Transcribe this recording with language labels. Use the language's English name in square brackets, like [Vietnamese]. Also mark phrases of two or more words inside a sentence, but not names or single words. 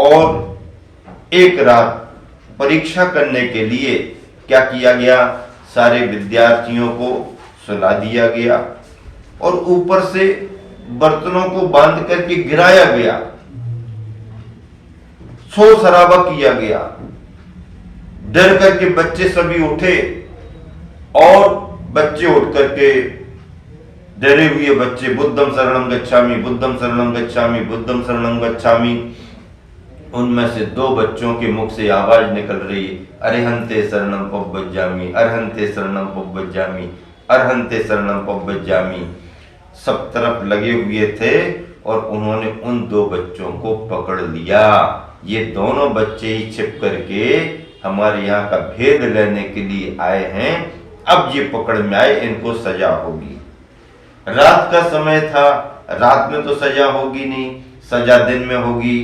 [Hindi] और एक रात परीक्षा करने के लिए क्या किया गया, सारे विद्यार्थियों को सुला दिया गया और ऊपर से बर्तनों को बांध करके गिराया गया, शोर शराबा किया गया। डर करके बच्चे सभी उठे और बच्चे उठ करके डरे हुए बच्चे [Pali] बुद्धम शरणम गच्छामि, बुद्धम शरणम गच्छामि, बुद्धम शरणम गच्छामि। [Hindi] उनमें से 2 बच्चों के मुख से आवाज निकल रही है, [Pali] अरहंते शरणम पव्वज्जामि, अरहंते शरणम पव्वज्जामि, अरहंते शरणम पव्वज्जामि। [Hindi] सब तरफ लगे हुए थे और उन्होंने उन 2 बच्चों को पकड़ लिया। ये दोनों बच्चे ही छिप करके हमारे यहाँ का भेद लेने के लिए आए हैं। अब ये पकड़ में आए, इनको सजा होगी। रात का समय था, रात में तो सजा होगी नहीं, सजा दिन में होगी।